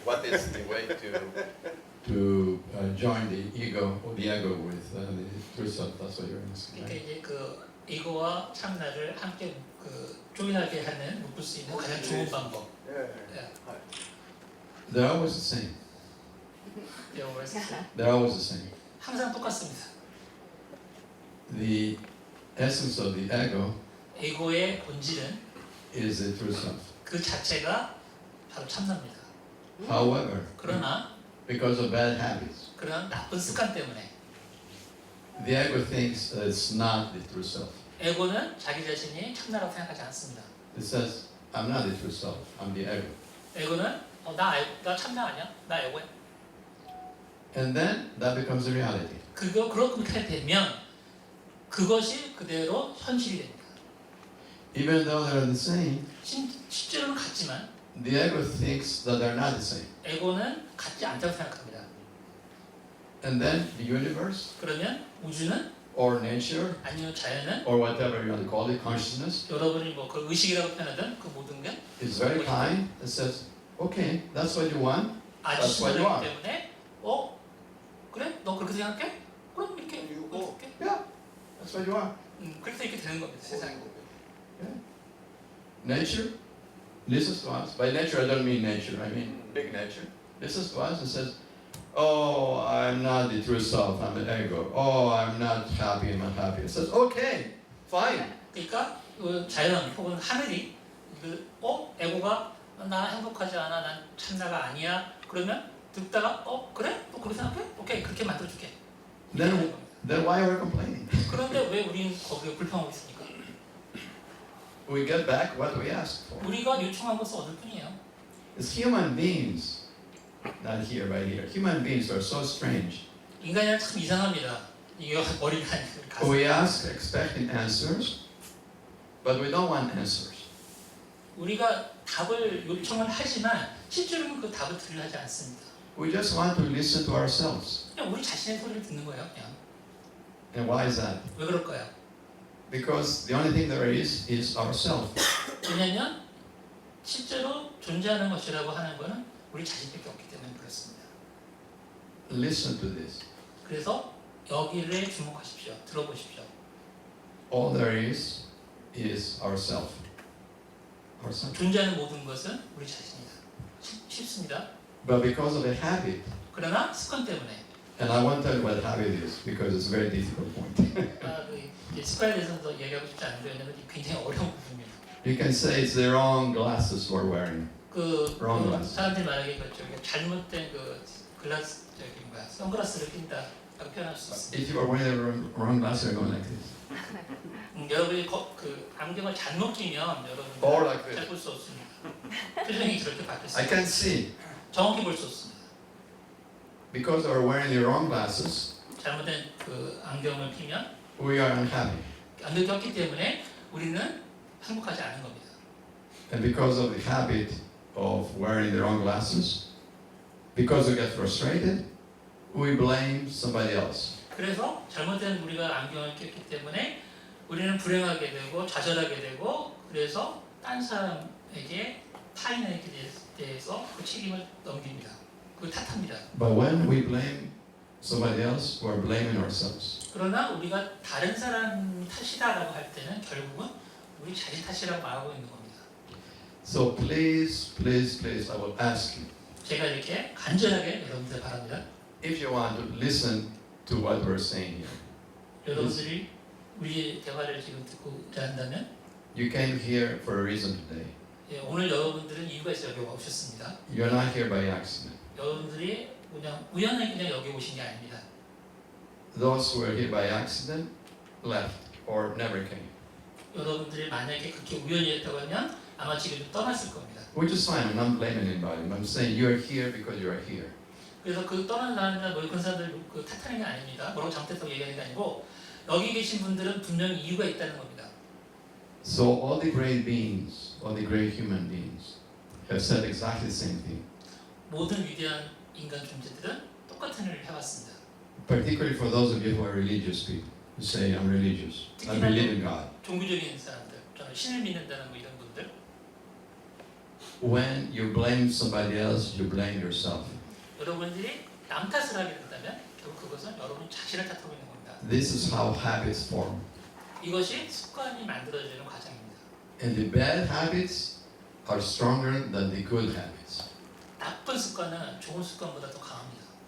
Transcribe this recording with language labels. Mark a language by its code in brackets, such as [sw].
[en] What is the way to join the ego with the true self? That's what you're asking. [ko] 그러니까 이제 그 이거와 참나를 함께 그 조인하게 하는 묶을 수 있는 가장 좋은 방법. 예. [en] They're always the same. They're always the same. [ko] 항상 똑같습니다. [en] The essence of the ego [ko] 에고의 본질은 [en] is the true self. [ko] 그 자체가 바로 참나입니다. [en] However, [ko] 그러나 [en] because of bad habits, [ko] 그런 나쁜 습관 때문에 [en] the ego thinks that it's not the true self. [ko] 에고는 자기 자신이 참나라고 생각하지 않습니다. [en] It says, I'm not the true self, I'm the ego. [ko] 에고는 나 참나 아니야? 나 에고야. [en] And then that becomes the reality. [ko] 그렇게 되면 그것이 그대로 현실이 됩니다. [en] Even though they're the same, [ko] 실제로는 같지만 [en] the ego thinks that they're not the same. [ko] 에고는 같지 않다고 생각합니다. [en] And then the universe, [ko] 그러면 우주는 [en] or nature, [ko] 아니면 자연은 [en] or whatever you want to call it, consciousness, [ko] 여러분이 뭐 그 의식이라고 표현하든 그 모든 게 [en] is very kind and says, okay, that's what you want. [ko] 아주 [en] That's what you [ko] 신선하기 [en] are. [ko] 때문에 그래? 너 그렇게 생각해? 그럼 이렇게 보여줄게. [en] Yeah, that's what you are. [ko] 그래서 이렇게 되는 겁니다. 세상이. [en] Nature listens to us. By nature, I don't mean nature, I mean big nature. Listens to us and says, oh, I'm not the true self, I'm the ego. Oh, I'm not happy, I'm unhappy. It says, okay, fine. [ko] 그러니까 그 자연 혹은 하늘이 에고가 나 행복하지 않아, 난 참나가 아니야. 그러면 듣다가 그래? 너 그렇게 생각해? 오케이, 그렇게 만들어줄게. [en] Then why are we complaining? [ko] 그런데 왜 우리는 거기에 불평하고 있습니까? [en] We get back what we asked for. [ko] 우리가 요청한 것을 얻을 뿐이에요. [en] It's human beings, not here, right here. Human beings are so strange. [ko] 인간이란 참 이상합니다. 이게 머리가 아니고 가슴. [en] We ask expecting answers, but we don't want answers. [ko] 우리가 답을 요청을 하지만 실제로는 그 답을 들으려 하지 않습니다. [en] We just want to listen to ourselves. [ko] 그냥 우리 자신의 소리를 듣는 거예요. 그냥. [en] And why is that? [ko] 왜 그럴까요? [en] Because the only thing there is ourselves. [ko] 왜냐하면 실제로 존재하는 것이라고 하는 것은 우리 자신밖에 없기 때문에 그렇습니다. [en] Listen to this. [ko] 그래서 여기를 주목하십시오. 들어보십시오. [en] All there is ourselves. Ourselves. [ko] 존재하는 모든 것은 우리 자신이다. 쉽습니다. [en] But because of a habit, [ko] 그러나 습관 때문에 [en] and I won't tell you what habit is because it's a very difficult point. [ko] 습관에 대해서도 얘기하고 싶지 않은데 왜냐하면 굉장히 어려운 부분입니다. [en] You can say it's the wrong glasses we're wearing. Wrong glass. [ko] 사람들이 말하기에 잘못된 글라스 선글라스를 낀다라고 표현할 수 있습니다. [en] If you are wearing the wrong glasses, you're going like this. [ko] 여러분이 안경을 잘못 끼면 [en] Or [ko] 여러분 [en] like this. [ko] 잘 볼 수 없습니다. 표정이 저렇게 [en] I [ko] 바뀌었습니다. [en] can see [ko] 정확히 볼 수 없습니다. [en] because we're wearing the wrong glasses. [ko] 잘못된 안경을 끼면 [en] We are unhappy, [ko] 안경 꼈기 때문에 우리는 행복하지 않은 겁니다. [en] and because of the habit of wearing the wrong glasses, because we get frustrated, we blame somebody else. [ko] 그래서 잘못된 우리가 안경을 꼈기 때문에 우리는 불행하게 되고 좌절하게 되고 그래서 딴 사람에게 타인에게 대해서 그 책임을 넘깁니다. 그 탓합니다. [en] But when we blame somebody else, we're blaming ourselves. [ko] 그러나 우리가 다른 사람 탓이다라고 할 때는 결국은 우리 자신 탓이라고 말하고 있는 겁니다. [en] So please, please, please, I will ask you, [ko] 제가 이렇게 간절하게 여러분들 바랍니다. [en] if you want to listen to what we're saying here. [ko] 여러분들이 우리의 대화를 지금 듣고자 한다면 [en] You came here for a reason today. [ko] 오늘 여러분들은 이유가 있어 여기 오셨습니다. [en] You're not here by accident. [ko] 여러분들이 그냥 우연하게 그냥 여기 오신 게 아닙니다. [en] Those who are here by accident left or never came. [ko] 여러분들이 만약에 그렇게 우연이었다고 하면 아마 지금 떠났을 겁니다. [en] Which is fine. I'm not blaming anybody. I'm saying you're here because you are here. [ko] 그래서 떠난 사람이나 뭐 그런 사람들 탓하는 게 아닙니다. 뭐라고 잘못했다고 얘기하는 게 아니고 여기 계신 분들은 분명히 이유가 있다는 겁니다. [en] So all the great beings, all the great human beings, have said exactly the same thing. [ko] 모든 위대한 인간 존재들은 똑같은 일을 해왔습니다. [en] Particularly for those of you who are religious people, who say I'm religious, I believe in God. [ko] 종교적인 사람들, 저는 신을 믿는다는 뭐 이런 분들. [en] When you blame somebody else, you blame yourself. [ko] 여러분들이 남 탓을 하게 된다면 결국 그것은 여러분 자신을 탓하고 있는 겁니다. [en] This is how habits form. [ko] 이것이 습관이 만들어지는 과정입니다. [en] And the bad habits are stronger than the good habits. [ko] 나쁜 습관은 좋은 습관보다 더 강합니다.